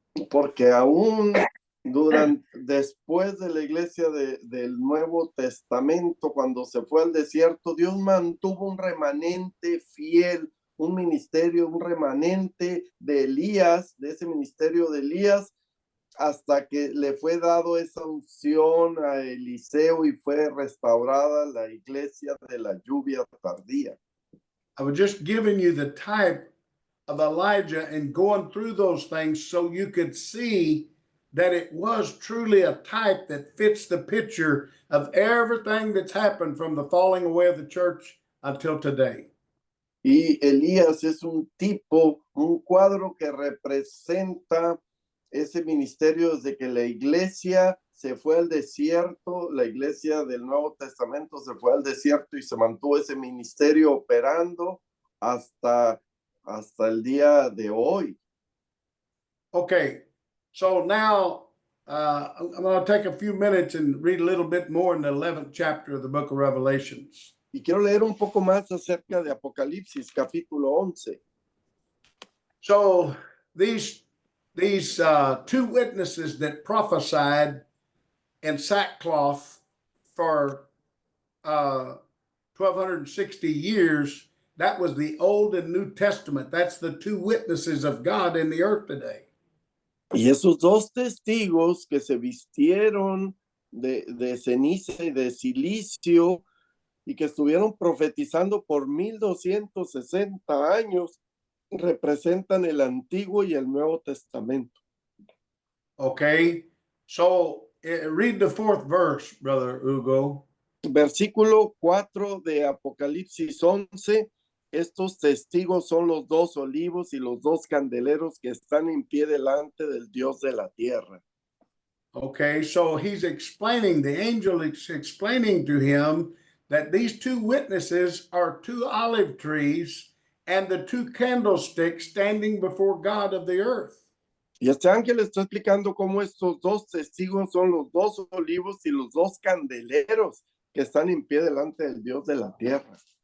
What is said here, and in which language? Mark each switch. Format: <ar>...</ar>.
<es>Porque aún después de la iglesia del Nuevo Testamento, cuando se fue al desierto, Dios mantuvo un remanente fiel, un ministerio, un remanente de Elías, de ese ministerio de Elías, hasta que le fue dado esa unción a Eliseo y fue restaurada la iglesia de la lluvia tardía.</es> <en>I was just giving you the type of Elijah and going through those things so you could see that it was truly a type that fits the picture of everything that's happened from the falling away of the church until today.</en> <es>Y Elías es un tipo, un cuadro que representa ese ministerio desde que la iglesia se fue al desierto, la iglesia del Nuevo Testamento se fue al desierto y se mantuvo ese ministerio operando hasta el día de hoy.</es> <en>Okay, so now I'm going to take a few minutes and read a little bit more in the 11th chapter of the book of Revelations.</en> <es>Y quiero leer un poco más acerca de Apocalipsis, capítulo 11.</es> <en>So these two witnesses that prophesied in sackcloth for 1260 years, that was the Old and New Testament. That's the two witnesses of God in the earth today.</en> <es>Y esos dos testigos que se vistieron de ceniza y de silicio y que estuvieron profetizando por 1260 años, representan el Antiguo y el Nuevo Testamento.</es> <en>Okay, so read the 4th verse, Brother Hugo.</en> <es>Versículo 4 de Apocalipsis 11. Estos testigos son los dos olivos y los dos candeleros que están en pie delante del Dios de la tierra.</es> <en>Okay, so he's explaining, the angel is explaining to him that these two witnesses are two olive trees and the two candlesticks standing before God of the earth.</en> <es>Y este ángel está explicando cómo estos dos testigos son los dos olivos y los dos candeleros que están en pie delante del Dios de la tierra.</es>